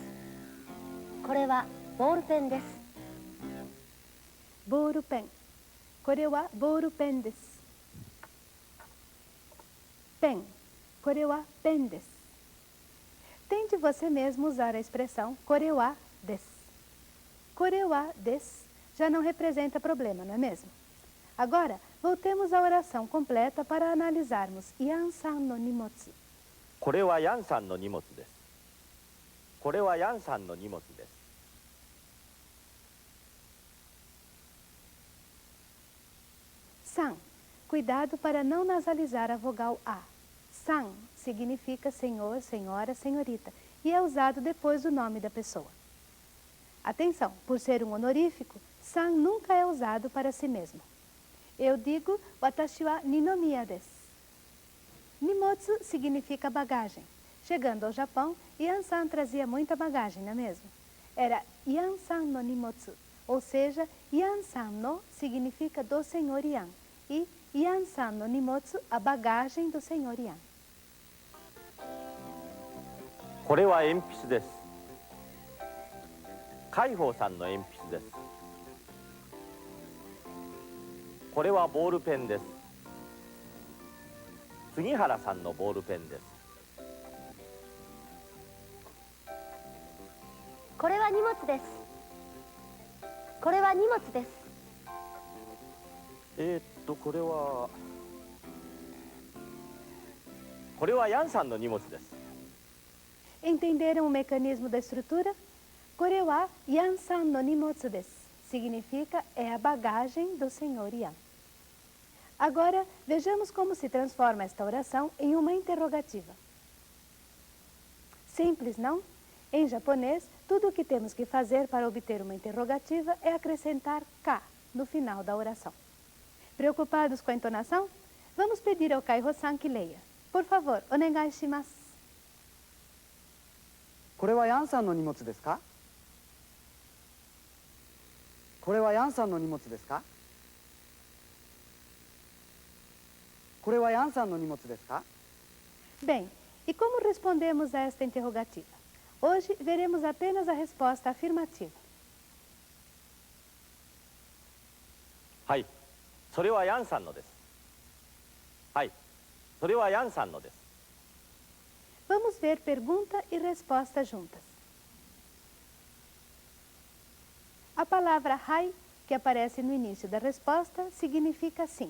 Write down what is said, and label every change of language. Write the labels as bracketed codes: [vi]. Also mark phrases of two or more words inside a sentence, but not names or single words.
[ja] これはボールペンです。ボールペン。これはボールペンです。ペンこれはベンです. [pt] Tente você mesmo usar a expressão [ja] これは です. これは です [pt] já não representa problema, não é mesmo? Agora, voltemos à oração completa para analisarmos [ja] ヤンさんの荷物. これはヤンさんの荷物です。これはヤンさんの荷物です。 San. [pt] Cuidado para não nasalizar a vogal A. San significa senhor, senhora, senhorita e é usado depois do nome da pessoa. Atenção, por ser um honorífico, san nunca é usado para si mesmo. Eu digo, [ja] 私は二宮です. [pt] Nimotsu significa bagagem. Chegando ao Japão, Yan-san trazia muita bagagem, não é mesmo? Era [ja] ヤンさんの荷物, [pt] ou seja, Yan-san no significa do senhor Yan e [ja] ヤンさんの荷物, [pt] a bagagem do senhor Yan. [ja] これは鉛筆です。海宝さんの鉛筆です。これはボールペンです。杉原さんのボールペンです。これは荷物です。これは荷物です。これはヤンさんの荷物です。 [pt] Entenderam o mecanismo da estrutura? [ja] これはヤンさんの荷物です. [pt] Significa é a bagagem do senhor Yan. Agora, vejamos como se transforma esta oração em uma interrogativa. Simples, não? Em japonês, tudo o que temos que fazer para obter uma interrogativa é acrescentar ka no final da oração. Preocupados com a entonação? Vamos pedir ao Kaiho-san que leia. Por favor, [ja] お願いします. これはヤンさんの荷物ですか？これはヤンさんの荷物ですか？これはヤンさんの荷物ですか？ [pt] Bem, e como respondemos a esta interrogativa? Hoje veremos apenas a resposta afirmativa. [ja] はい、それはヤンさんのです。はい、それはヤンさんのです。 [pt] Vamos ver pergunta e resposta juntas. A palavra hai, que aparece no início da resposta, significa sim.